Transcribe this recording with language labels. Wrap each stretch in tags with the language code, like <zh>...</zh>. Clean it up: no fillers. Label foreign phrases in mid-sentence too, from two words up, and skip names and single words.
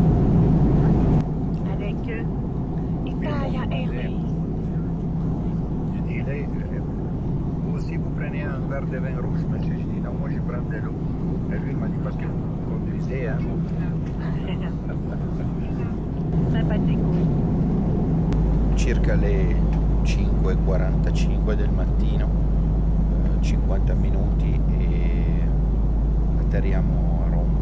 <fr>Avec Italia Airways. Je dirais, vous aussi vous prenez un verre de vin rouge, monsieur. Je dis non, moi je prends de l'eau. Et lui il m'a dit parce que vous conduisez, hein. Sympathique.</fr> <it>Circa le 5:45 del mattino, 50 minuti e atterriamo a Rome.</it>